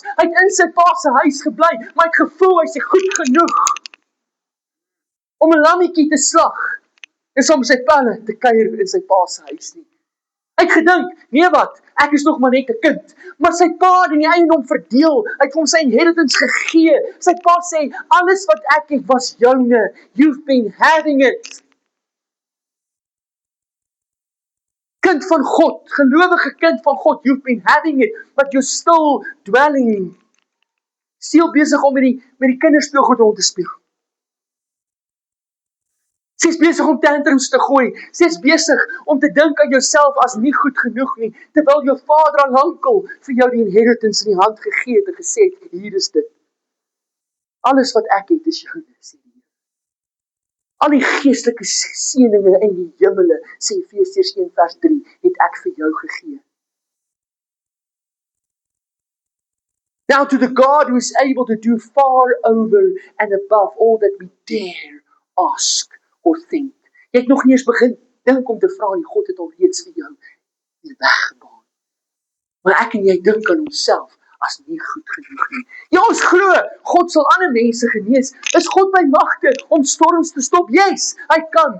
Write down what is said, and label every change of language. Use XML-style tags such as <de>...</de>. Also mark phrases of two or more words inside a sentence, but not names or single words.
<af>Hy het in sy pa se huis gebly, maar hy het gevoel hy is goed genoeg om 'n lammetjie te slag en saam met sy pelle te kuier in sy pa se huis nie. Hy het gedink, nee wat, ek is nog maar net 'n kind, maar sy pa het die eiendom verdeel, hy het vir hom sy inheritance gegee. Sy pa sê, alles wat ek het was joune,</af> <en>you've been having it.</en> <af>Kind van God, gelowige kind van God,</af> <en>you've been having it, but you're still dwelling.</en> <af>Still besig om met die kinderspeelgoed rond te speel. Sy is besig om tantrums te gooi. Sy is besig om te dink aan jouself as nie goed genoeg nie, terwyl jou vader al lankal vir jou die inheritance in die hand gegee het en gesê het, hier is dit. Alles wat ek het is joune, sê die Here. Al die geestelike seëninge in die hemele, sê Efesiërs 1 vers 3, het ek vir jou gegee.</af> <en>Now to the God who is able to do far over and above all that we dare ask or think.</en> <af>Jy het nog nie eens begin dink om te vra nie, God het al reeds vir jou die weg gebaan. Maar ek en jy dink aan onsself as nie goed genoeg nie. Ja, ons glo, God sal ander mense genees. Is God by magte om storms te stop? Yes, hy kan.</af>